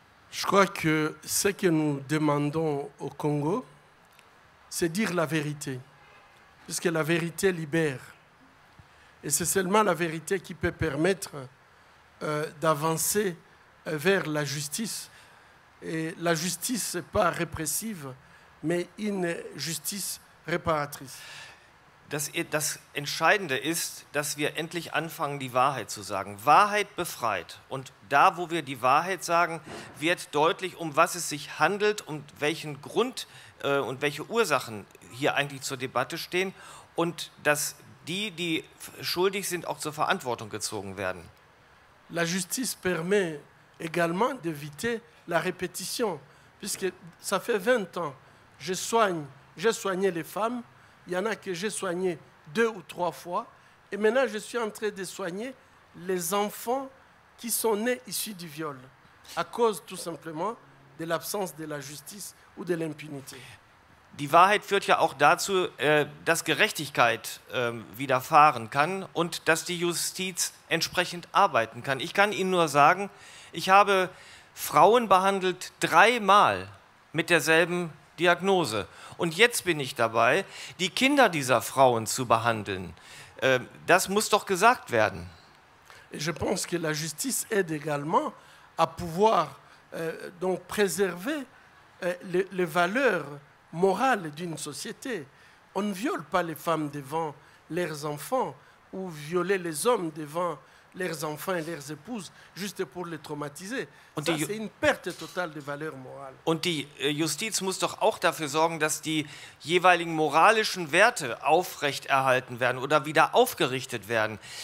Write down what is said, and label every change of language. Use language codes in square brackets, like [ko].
[fr] Je crois que ce que nous demandons au Congo, c'est dire la vérité, puisque la vérité libère. Et c'est seulement la vérité qui peut permettre d'avancer vers la justice. Et la justice, ce n'est pas répressive, mais une justice réparatrice. [de] Das Entscheidende ist, dass wir endlich anfangen, die Wahrheit zu sagen. Wahrheit befreit. Und da, wo wir die Wahrheit sagen, wird deutlich, um was es sich handelt und welchen Grund und welche Ursachen hier eigentlich zur Debatte stehen und dass die schuldig sind, auch zur Verantwortung gezogen werden. [fr] La justice permet également d'éviter la répétition, puisque ça fait 20 ans, j'ai soigné les femmes, il y en a que j'ai soigné 2 ou 3 fois, et maintenant je suis en train de soigner les enfants qui sont nés issus du viol, à cause tout simplement de l'absence de la justice ou de l'impunité. [de] Die Wahrheit führt ja auch dazu, dass Gerechtigkeit widerfahren kann und dass die Justiz entsprechend arbeiten kann. Ich kann Ihnen nur sagen, ich habe Frauen behandelt 3-mal mit derselben Diagnose. Und jetzt bin ich dabei, die Kinder dieser Frauen zu behandeln. Das muss doch gesagt werden. [fr] Et je pense que la justice aide également à pouvoir donc préserver les valeurs morales d'une société. On ne viole pas les femmes devant leurs enfants ou violer les hommes devant leurs enfants et leurs épouses juste pour les traumatiser. Ça, c'est une perte totale de valeurs morales. [de] Und die Justiz muss doch auch dafür sorgen, dass die jeweiligen moralischen Werte aufrechterhalten werden oder wieder aufgerichtet werden.